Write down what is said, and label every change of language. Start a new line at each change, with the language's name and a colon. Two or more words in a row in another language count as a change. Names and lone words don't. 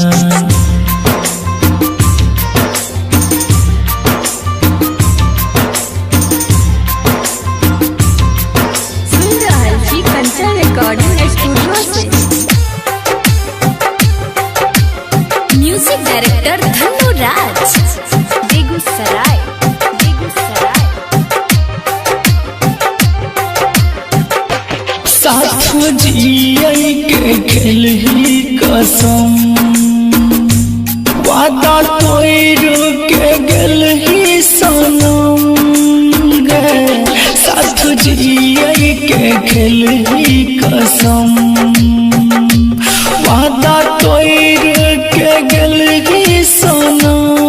Maithili: सुन रहल छी कंचन
English: recording studio
Maithili: से।
English: music director धनुराज।
Maithili: बेगूसराय बेगूसराय। साथ जियै के खेल ही कसम वादा तोड़ के गेल ही सनम गे। साथ जियै के खेल ही कसम वादा तोड़ के गेल ही सनम।